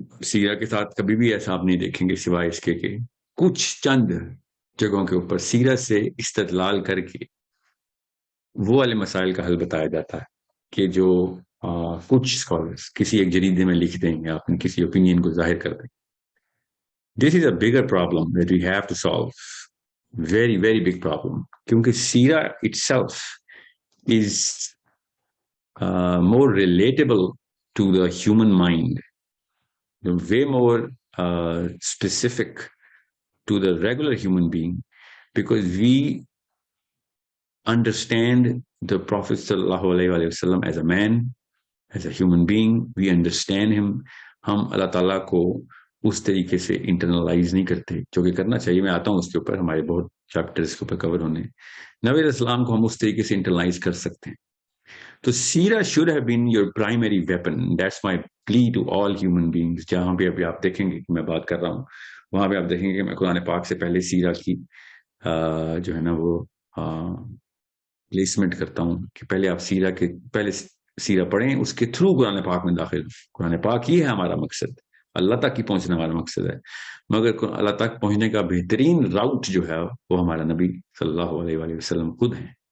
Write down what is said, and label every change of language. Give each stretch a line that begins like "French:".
Urdu: سیرہ کے ساتھ کبھی بھی ایسا آپ نہیں دیکھیں گے سوائے اس کے کہ کچھ چند جگہوں کے اوپر سیرت سے استدلال کر کے وہ والے مسائل کا حل بتایا جاتا ہے کہ جو کچھ اسکالرس کسی ایک جریدے میں لکھ دیں یا اپنی کسی اوپینین کو ظاہر کر دیں.
English: This is a bigger problem that we have to solve, very very big problem, کیونکہ سیرہ itself is more relatable to the human mind, way more specific to the regular human being, because we understand the Prophet sallallahu alaihi wasallam as a man, as a human being. We understand him.
Urdu: ہم اللہ تعالیٰ کو اس طریقے سے internalise نہیں کرتے جو کہ کرنا چاہیے. میں آتا ہوں اس کے اوپر، ہمارے بہت چیپٹرز کے اوپر کور ہونے. نبی علیہ السلام کو ہم اس طریقے سے انٹرنلائز کر سکتے ہیں. تو
English: سیرہ should have been your primary weapon. That's my plea to all human beings.
Urdu: جہاں پہ ابھی آپ دیکھیں گے کہ میں بات کر رہا ہوں وہاں پہ آپ دیکھیں گے کہ میں قرآن پاک سے پہلے سیرہ کی جو ہے نا وہ پلیسمنٹ کرتا ہوں کہ پہلے آپ سیرہ کے پہلے سیرہ پڑھیں، اس کے تھرو قرآن پاک میں داخل. قرآن پاک ہی ہے ہمارا مقصد، اللہ تک ہی پہنچنا ہمارا مقصد ہے، مگر اللہ تک پہنچنے کا بہترین راؤٹ جو ہے وہ ہمارا نبی صلی اللہ علیہ وسلم خود ہیں.